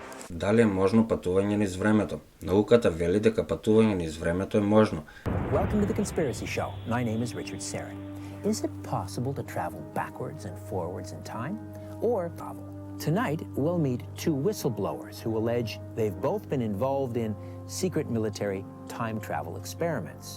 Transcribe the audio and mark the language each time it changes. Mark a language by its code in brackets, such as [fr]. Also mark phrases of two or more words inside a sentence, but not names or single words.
[mk] Дали е можно патување низ времето? Науката вели дека патување низ времето е можно. [en] Welcome to the Conspiracy Show. My name is Richard Serra. Is it possible to travel backwards and forwards in time? Or novel? Tonight, we'll meet two whistleblowers who allege they've both been involved in secret military time travel experiments.